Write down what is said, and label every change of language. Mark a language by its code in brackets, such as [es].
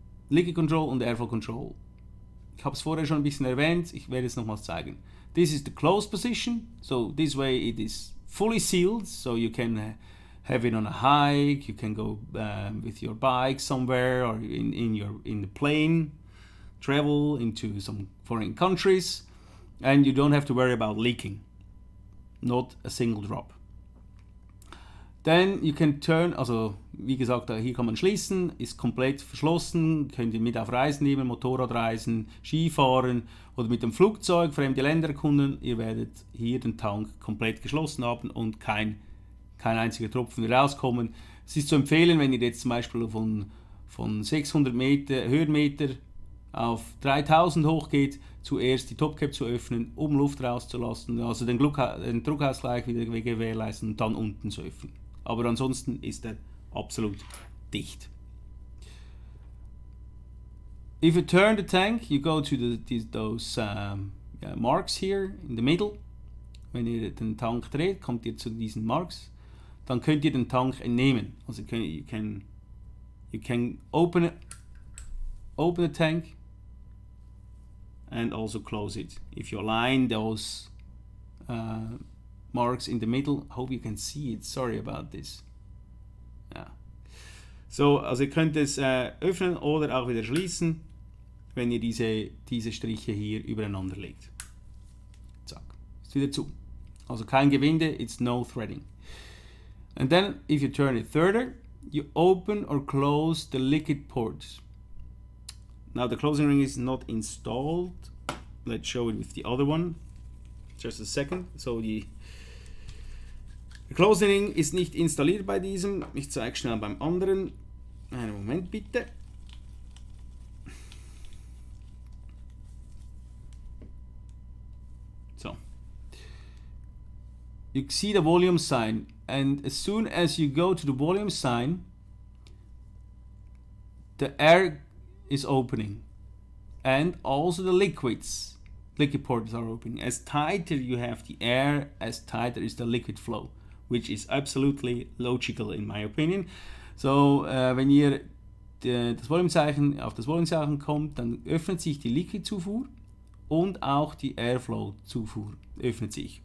[de] Liquid Control und Airflow Control. Ich habe es vorher schon ein bisschen erwähnt. Ich werde es nochmals zeigen. [en] This is the closed position. So this way it is fully sealed. So you can have it on a hike, you can go with your bike somewhere, or in the plane, travel into some foreign countries, and you don't have to worry about leaking. Not a single drop. Then you can turn, [de] also wie gesagt, hier kann man schließen, ist komplett verschlossen, könnt ihr mit auf Reisen nehmen, Motorradreisen, Skifahren oder mit dem Flugzeug fremde Länder erkunden. Ihr werdet hier den Tank komplett geschlossen haben und kein einziger Tropfen rauskommen. Es ist zu empfehlen, wenn ihr jetzt zum Beispiel von 600 Höhenmeter auf 3000 hochgeht, zuerst die Topcap zu öffnen, um Luft rauszulassen, also den Druckausgleich wieder gewährleisten und dann unten zu öffnen. Aber ansonsten ist er absolut dicht. [en] If you turn the tank, you go to those marks here in the middle. [de] Wenn ihr den Tank dreht, kommt ihr zu diesen Marks. Dann könnt ihr den Tank entnehmen. Also [en] you can You can open the tank and also close it. If you align those marks in the middle, hope you can see it. Sorry about this. Ja. [de] So, also ihr könnt es öffnen oder auch wieder schließen, wenn ihr diese Striche hier übereinander legt. Zack, ist wieder zu. Also kein Gewinde, [en] it's no threading. And then if you turn it further, you open or close the liquid ports. Now the closing ring is not installed. Let's show it with the other one. Just a second. [de] So [en] the closing ring [de] ist nicht installiert bei diesem. Ich zeige schnell beim anderen. Einen Moment bitte. So. [en] You see the volume sign, and as soon as you go to the volume sign, the air is opening, and also the liquid ports are opening. As tighter you have the air, as tighter is the liquid flow, which is absolutely logical in my opinion. [de] So, wenn ihr auf das Volumezeichen kommt, dann öffnet sich die Liquidzufuhr und auch die Airflow-Zufuhr öffnet sich.